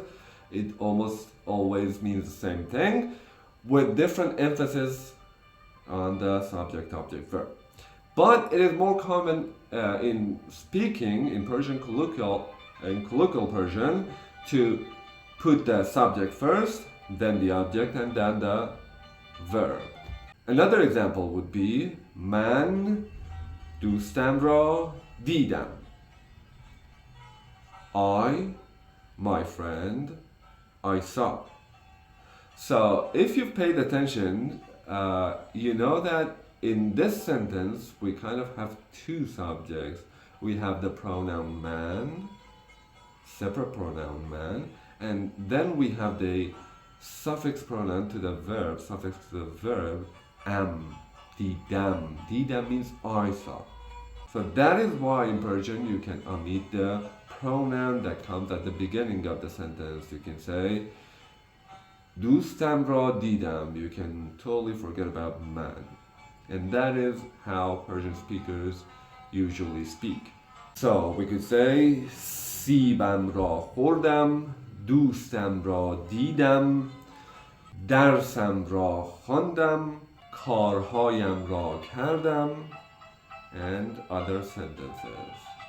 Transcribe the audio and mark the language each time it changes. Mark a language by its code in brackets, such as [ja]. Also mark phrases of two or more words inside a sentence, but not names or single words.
[en] It almost always means the same thing with different emphasis on the subject, object, verb. But it is more common in speaking in Persian colloquial Persian to put the subject first, then the object, and then the verb. Another example would be [fa] من دوستم را دیدم. [en] I, my friend, I saw. So if you've paid attention, you know that in this sentence we kind of have two subjects. We have the pronoun man, separate pronoun man, and then we have the suffix pronoun to the verb, suffix to the verb, am, didam. Didam means I saw. So that is why in Persian you can omit the pronoun that comes at the beginning of the sentence. You can say [fa] دوستم را دیدم. [en] You can totally forget about man. And that is how Persian speakers usually speak. So we could say [fa] سیبم را خوردم، دوستم را دیدم، درسم را خواندم، کارهایم را کردم, [en] and other sentences.